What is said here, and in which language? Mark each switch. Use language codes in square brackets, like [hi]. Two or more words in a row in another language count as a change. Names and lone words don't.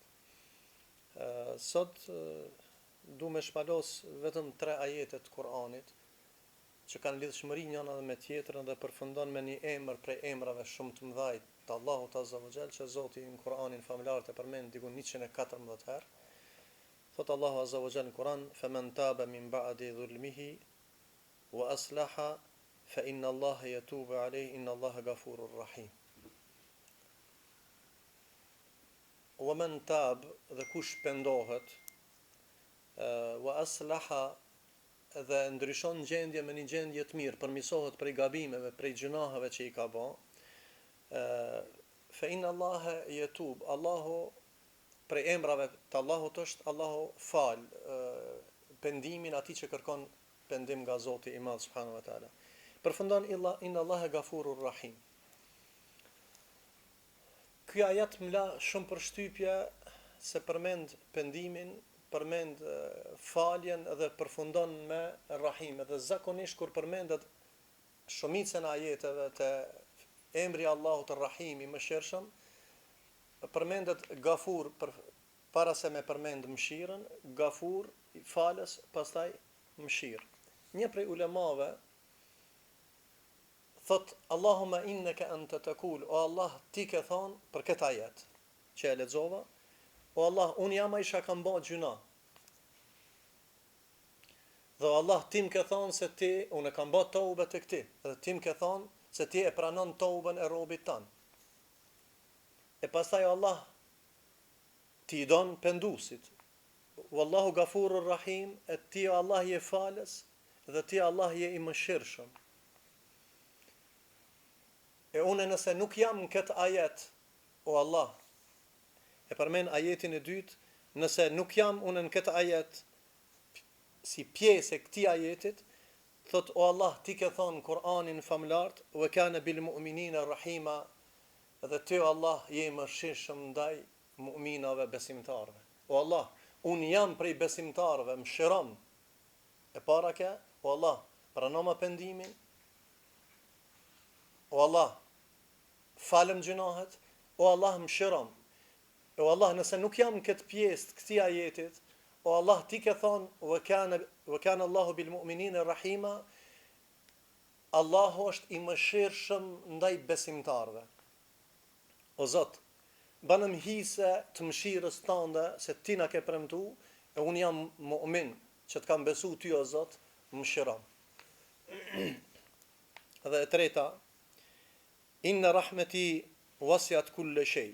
[sq] Sot du me shpalos vetëm 3 ajete të Kur'anit që kanë lidhshmëri njëna me tjetrën dhe përfundon me një emër prej emrave shumë të mëdhaj të Allahut [ar] عز وجل, [sq] që Zoti në Kur'anin familjar të përmend diku 114 herë. Thot Allahu [ar] عز وجل [sq] në Kur'an: [ar] "فمن تاب من بعد ظلمه وأصلح فإن الله يتوب عليه إن الله غفور رحيم." ومن تاب, [sq] dhe kush pendohet, [ar] وأصلح, [sq] dhe ndryshon gjendje me një gjendje të mirë, përmirësohet prej gabimeve, prej gjunaheve që i ka bë, [ar] فإن الله يتوب, [sq] Allahu prej emrave të Allahut është Allahu fal, pendimin atij që kërkon pendim nga Zoti i Madh [ar] سبحانه وتعالى. Përfundon إن الله غفور رحيم. [sq] Ky ajet më la shumë përshtypje se përmend pendimin, përmend faljen dhe përfundon me rahim. Dhe zakonisht kur përmendet shumicën e ajeteve të emri Allahut Rahim i mëshirshëm, përmendet Gafur para se me përmend mëshirën, Gafur i falës, pastaj mëshirë. Një prej ulemave thot: [ar] اللهم إنك أنت تقول, o Allah, [sq] ti ke thonë për këtë ajet që e lexova, o Allah, unë jam ai që kam bërë gjuna. Dhe Allah, ti më ke thonë se ti, unë kam bërë tobe tek ti, dhe ti më ke thonë se ti e pranon toben e robit tan. E pastaj Allah, ti i don pendusit. [ar] والله غفور رحيم, [sq] e ti Allah je falës dhe ti Allah je i mëshirshëm. E unë nëse nuk jam në këtë ajet, o Allah, e përmend ajetin e dytë, nëse nuk jam unë në këtë ajet si pjesë e këtij ajetit, thot o Allah, ti ke thonë në Kur'anin famulart, [ar] وكان بالمؤمنين رحيما, [sq] dhe ti o Allah je i mëshirshëm ndaj mu'minave besimtarëve. O Allah, unë jam prej besimtarëve, mëshiron. E para ke, o Allah, pranoma pendimin, o Allah, falem gjunahet, o Allah, mëshiron. O Allah, nëse nuk jam në këtë pjesë të këtij ajetit, o Allah, ti ke thonë, [ar] وكان الله بالمؤمنين رحيما, [sq] Allahu është i mëshirshëm ndaj besimtarëve. O Zot, banëm hise të mëshirës tënde, se ti na ke premtu, e unë jam mu'min, që të kam besu ty o Zot, mëshiron. Dhe e treta, [ar] إن رحمتي وسعت كل شيء.